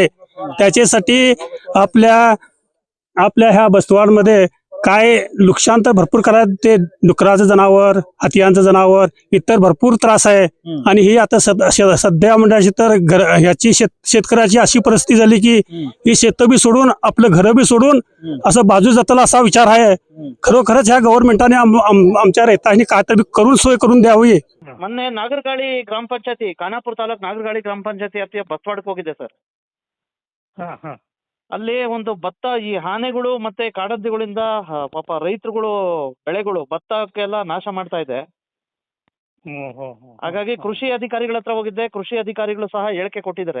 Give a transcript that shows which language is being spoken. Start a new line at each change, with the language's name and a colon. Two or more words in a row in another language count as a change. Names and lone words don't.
Marathi: त्याच्यासाठी आपल्या ह्या बसवाडमध्ये काय नुकसान तर भरपूर करायचं ते डुकराचं जनावर हत्तीयांचं जनावर इतर भरपूर त्रास आहे आणि ही आता सध्या म्हणजे तर ह्याची शेतकऱ्याची अशी परिस्थिती झाली की ही शेतं बी सोडून आपलं घर बी सोडून असं बाजू जाताला असा विचार आहे. खरोखरच ह्या गव्हर्नमेंटाने आमच्या रैतांनी काय तरी करून सोय करून द्यावी.
Kannada: ಮೊನ್ನೆ ನಾಗರಗಾಳಿ ಗ್ರಾಮ ಪಂಚಾಯತಿ ಖಾನಾಪುರ ತಾಲೂಕು ನಾಗರಗಾಳಿ ಗ್ರಾಮ ಪಂಚಾಯತಿ ವ್ಯಾಪ್ತಿಯ ಬಸವಾಡಕ್ಕೆ ಹೋಗಿದೆ ಸರ್. ಅಲ್ಲಿ ಒಂದು ಭತ್ತ ಈ ಆನೆಗಳು ಮತ್ತೆ ಕಾಡದ್ದಿಗಳಿಂದ ಪಾಪ ರೈತರುಗಳು ಬೆಳೆಗಳು ಭತ್ತಕ್ಕೆಲ್ಲ ನಾಶ ಮಾಡ್ತಾ ಇದೆ. ಹಾಗಾಗಿ ಕೃಷಿ ಅಧಿಕಾರಿಗಳ ಹತ್ರ ಹೋಗಿದ್ದೆ, ಕೃಷಿ ಅಧಿಕಾರಿಗಳು ಸಹ ಹೇಳಿಕೆ ಕೊಟ್ಟಿದ್ದಾರೆ.